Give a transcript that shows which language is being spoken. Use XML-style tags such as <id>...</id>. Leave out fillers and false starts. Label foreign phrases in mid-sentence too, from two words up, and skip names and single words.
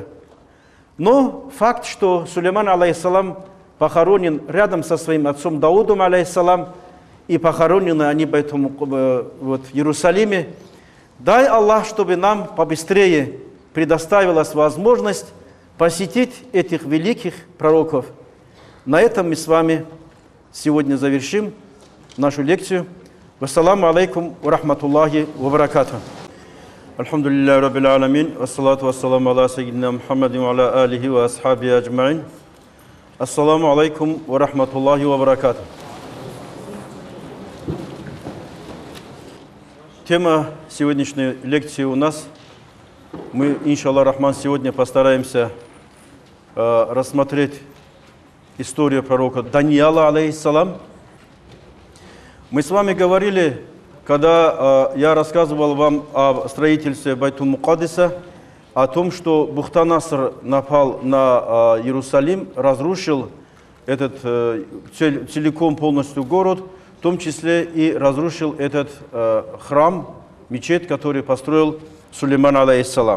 <ru>Но факт, что Сулейман, алейхиссалам, похоронен рядом со своим отцом Даудом, алейхиссалам, и похоронены они поэтому, вот, в Иерусалиме. Дай Аллах, чтобы нам побыстрее предоставилась возможность посетить этих великих пророков. На этом мы с вами сегодня завершим нашу лекцию.</ru> <ar>والسلام عليكم ورحمة الله وبركاته. الحمد لله رب العالمين. والصلاة والسلام على سيدنا محمد وعلى آله وأصحابه أجمعين. السلام عليكم ورحمة الله وبركاته.</ar> <ru>Тема сегодняшней лекции у нас. Мы,</ru> <ar>إن شاء الله الرحمن,</ar> <ru>сегодня постараемся рассмотреть историю пророка Даниила, алейхиссалам. Мы с вами говорили, когда я рассказывал вам о строительстве Байтул-Мукаддиса, о том, что Бухтанаср напал на Иерусалим, разрушил этот целиком полностью город, в том числе и разрушил этот храм, мечеть, который построил Сулейман, алейхиссалам.</ru>